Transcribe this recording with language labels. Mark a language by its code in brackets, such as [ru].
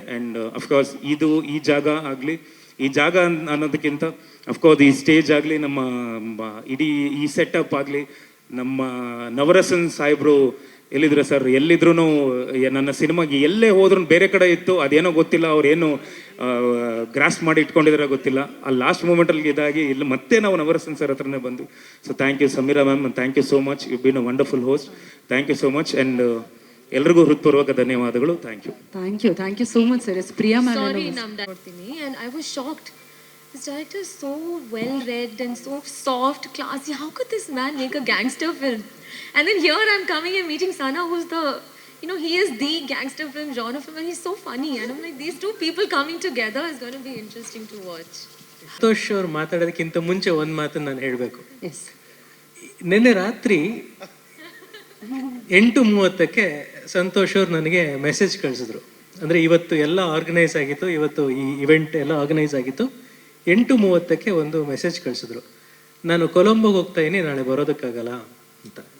[kn] And of course ಈ ಜಾಗ ಆಗಲಿ, ಈ ಜಾಗ ಅನ್ನೋದಕ್ಕಿಂತ ಅಫ್ಕೋರ್ಸ್ ಈ ಸ್ಟೇಜ್ ಆಗಲಿ, ನಮ್ಮ ಇಡೀ ಈ ಸೆಟಪ್ ಆಗಲಿ, ನಮ್ಮ ನವರಸನ್ ಸಾಹೇಬ್ರು ಎಲ್ಲಿದ್ರು ಸರ್, ಎಲ್ಲಿದ್ರು ನನ್ನ ಸಿನಿಮಾಗೆ ಎಲ್ಲೇ ಹೋದ್ರೂ ಬೇರೆ ಕಡೆ ಇತ್ತು, ಅದೇನೋ ಗೊತ್ತಿಲ್ಲ, ಅವ್ರೇನು ಗ್ರಾಸ್ ಮಾಡಿ ಇಟ್ಕೊಂಡಿದ್ರೆ ಗೊತ್ತಿಲ್ಲ. ಆ ಲಾಸ್ಟ್ ಮೂಮೆಂಟಲ್ಲಿ ಇದಾಗಿ ಇಲ್ಲಿ ಮತ್ತೆ ನಾವು ನವರಸನ್ ಸರ್ ಹತ್ರನೇ ಬಂದು. [en] So thank you Samira ma'am, thank you so much. You been a wonderful host. Thank you so much. [kn] And ಎಲ್ರಿಗೂ ಹೃತ್ಪೂರ್ವಕ ಧನ್ಯವಾದಗಳು. [en] Thank you so much sir. Priya ma'am, [kn] ಸಾರಿ ನೋಡ್ತೀನಿ [en] and I was shocked. This director is so well read and so soft, classy. How could this man make a gangster film? And then here I'm coming and meeting Sana, who's the, he is the gangster film genre film, and he's so funny. And I'm like, these two people coming together is going to be interesting to watch. [kn] Santosh ಅವ್ರು ಮಾತಾಡೋದಕ್ಕಿಂತ ಮುಂಚೆ ಒಂದು ಮಾತನ್ನು ನಾನು ಹೇಳಬೇಕು. ನಿನ್ನೆ ರಾತ್ರಿ 8:30ಕ್ಕೆ ಸಂತೋಷ್ ಅವ್ರು ನನಗೆ ಮೆಸೇಜ್ ಕಳಿಸಿದ್ರು. ಅಂದರೆ ಇವತ್ತು ಎಲ್ಲ ಆರ್ಗನೈಸ್ ಆಗಿತ್ತು, ಇವತ್ತು ಈ ಇವೆಂಟ್ ಎಲ್ಲ ಆರ್ಗನೈಸ್ ಆಗಿತ್ತು. 8:30ಕ್ಕೆ ಒಂದು ಮೆಸೇಜ್ ಕಳಿಸಿದ್ರು, ನಾನು ಕೊಲಂಬೋಗೆ ಹೋಗ್ತಾ ಇದ್ದೀನಿ, ನಾಳೆ ಬರೋದಕ್ಕಾಗಲ್ಲ ಅಂತ.